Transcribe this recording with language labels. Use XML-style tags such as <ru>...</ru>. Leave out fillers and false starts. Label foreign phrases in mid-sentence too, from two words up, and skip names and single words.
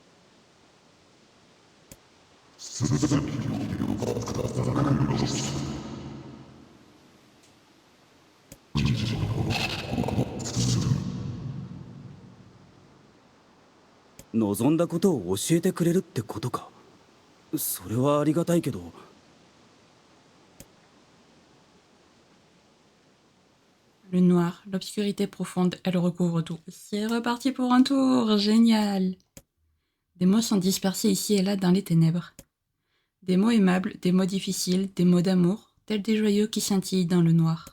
<ja>望んだことを教えてくれるってことか。それはありがたいけど。</ja> <fr>Le noir, l'obscurité profonde, elle recouvre tout. C'est reparti pour un tour, génial. Des mots sont dispersés ici et là dans les ténèbres. Des mots aimables, des mots difficiles, des mots d'amour, tels des joyaux qui scintillent dans le noir.</fr>